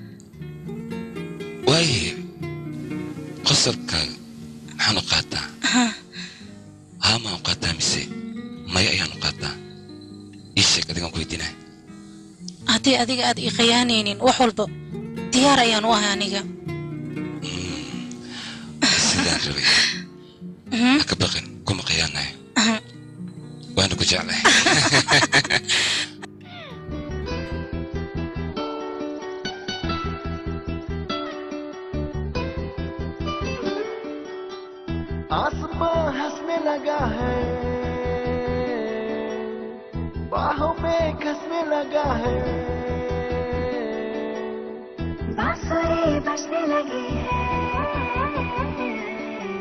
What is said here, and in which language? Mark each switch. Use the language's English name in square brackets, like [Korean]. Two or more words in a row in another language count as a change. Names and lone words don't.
[Somali] waaye qosarkaaga maxaan u qaataa haa maan u qaataa mise maya ayaan u qaataa ii sheeg adigaan ku weydiinaya haddii adiga aad ii khiyaanaynin wax walba diyaar ayaan u ahay aniga sidaan rabay ha ka baqin kuma khiyaanayo waana ku jeclahay [Hindi] आसमां हंसने लगा है बाहों में घसने लगा है बांसुरी बजने लगी है